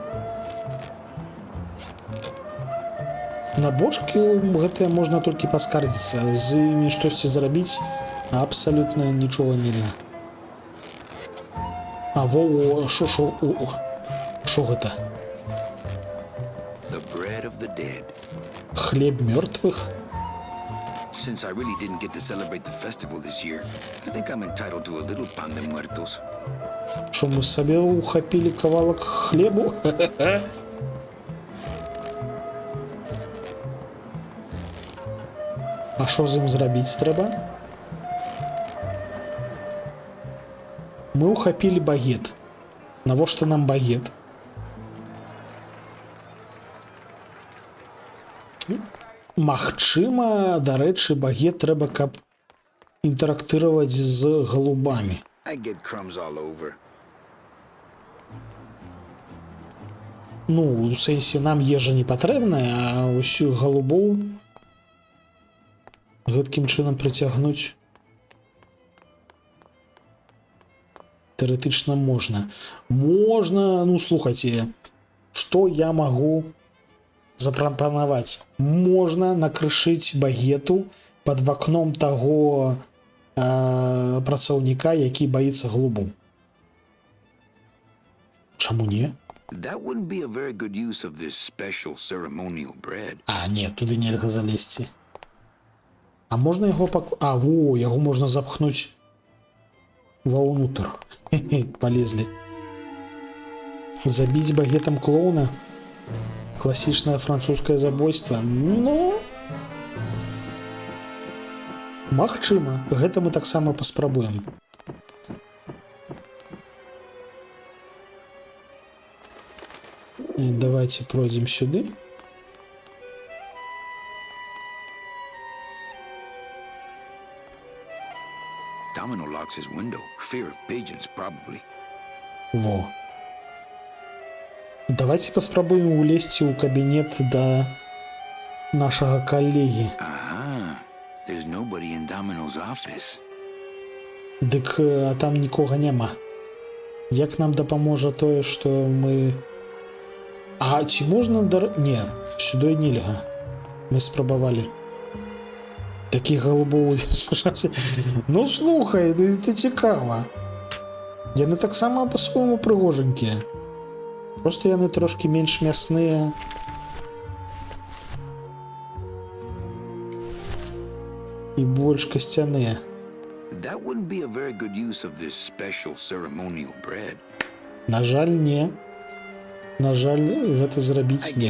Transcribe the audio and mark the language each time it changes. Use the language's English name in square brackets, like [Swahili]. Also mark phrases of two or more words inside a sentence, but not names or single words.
[Belarusian] На бочкі гэтыя можна толькі паскардзіцца, з імі штосьці зрабіць абсалютна нічога нельга. А во, шо гэта? [English] The bread of the dead. [Belarusian] Хлеб мёртвых? [English] Since I really didn't get to celebrate the festival this year, I think I'm entitled to a little [Spanish] pan de muertos. [Belarusian] Що ми собі ухапілі кавалок хлебу? А що з ім зрабіць трэба? Мы ухапілі багет. Навошта нам багет? Магчыма, дарэчы, багет трэба, каб інтэрактыраваць з галубамі. [English] I get crumbs all over. [Belarusian] Ну, у сэнсе, нам ежа не патрэбная, а ўсю галубоў гэткім чынам прыцягнуць тэоретычна можна. Можна, ну, слухайце, што я магу запрапанаваць? Можна накрышыць багету пад вакном таго працаўніка, які баіцца галубоў. Чаму не? [English] That wouldn't be a very good use of this special ceremonial bread. [Belarusian] А, не, туды нельга залезці. А можна яго А, во, яго можна запхнуць ваўнутр. Полезлі. Забіць багетам клоуна? Класічнае французскае забойства? Ну... Магчыма. Гэта мы таксама паспрабуем. І давайте пройдзем сюды. [English] Domino locks his window. Fear of pigeons, probably. [Belarusian] Во. Давайте паспрабуем улезці ў кабінет да нашага калегі. Aha. [English] There's nobody in Domino's office. [Belarusian] Дык, а там нікога няма. Як нам дапаможа тое, што мы... А ці можна... Не, сюды нельга. Мы спрабавалі. Такіх голубоў... Ну, слухай, это цікава. Яны таксама па-свойму прыгожанькія. Просто яны трошки менш мясныя. І больш касцяныя. [English] That wouldn't be a very good use of this special ceremonial bread. [Belarusian] На жаль, не. На жаль, гэта [English] I [Belarusian] зрабіць [English] get [Belarusian] нельга. [English] crumbs all over.